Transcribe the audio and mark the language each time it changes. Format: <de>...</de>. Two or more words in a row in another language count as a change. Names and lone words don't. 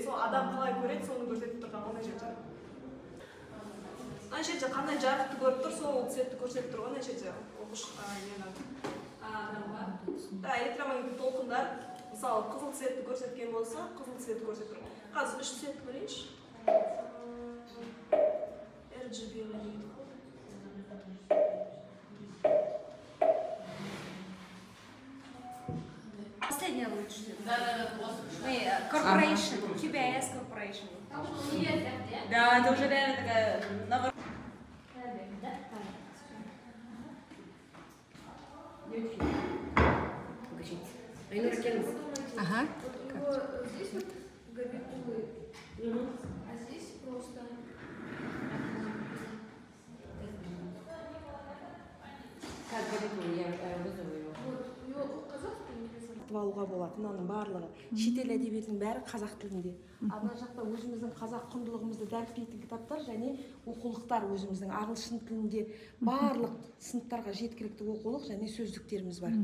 <kk>Сол адам қалай көреді, соны көрсетіп тұрған ондай жерде. Ана жерде қандай жарықты көріп тұр, сол цветті көрсетіп тұр. Ана жерде оқыш адамға. Электромагниттік толқындар, мысалы, қызыл цветті көрсеткен болса, қызыл цветті көрсетіп тұр. Қазір 3 цветті көрейінші. RGB дейді.</kk> <ru>Последняя лучше. Corporation. QBS Corporation. Да, это уже реально такая... Ага. Здесь вот габитулы, а здесь просто... Как габитулы?</ru> <kk>алуға болады. Мынаның барлығы шетел әдебиетінің бәрі қазақ тілінде. Ана жақта өзіміздің қазақ құндылығымызды дәріптейтін кітаптар және оқулықтар өзіміздің ағылшын тілінде барлық сыныптарға жеткілікті оқулық және сөздіктеріміз бар.</kk>